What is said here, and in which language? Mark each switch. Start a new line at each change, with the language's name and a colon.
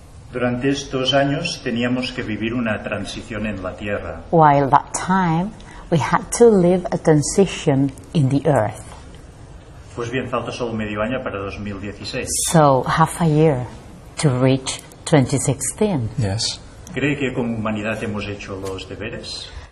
Spanish: Durante estos años teníamos que vivir una transición en la Tierra.
English: While that time, we had to live a transition in the earth.
Spanish: Pues bien, falta solo medio año para 2016.
English: So, half a year to reach 2016. Yes.
Spanish: ¿Cree que como humanidad hemos hecho los deberes?